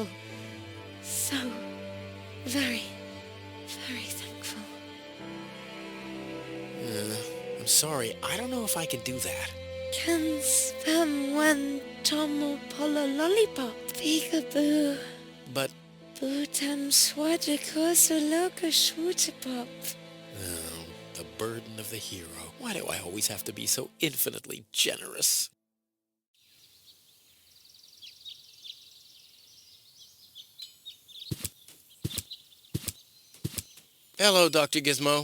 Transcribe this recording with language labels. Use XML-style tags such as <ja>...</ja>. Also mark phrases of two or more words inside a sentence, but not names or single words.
<en>So very, very thankful. I'm sorry. I don't know if I can do that. Can spam one tomo polo lollipop. Peekaboo. But... Bootam swadikosa loka shwootipop. Oh, the burden of the hero. Why do I always have to be so infinitely generous? Hello, Dr. Gizmo.</en>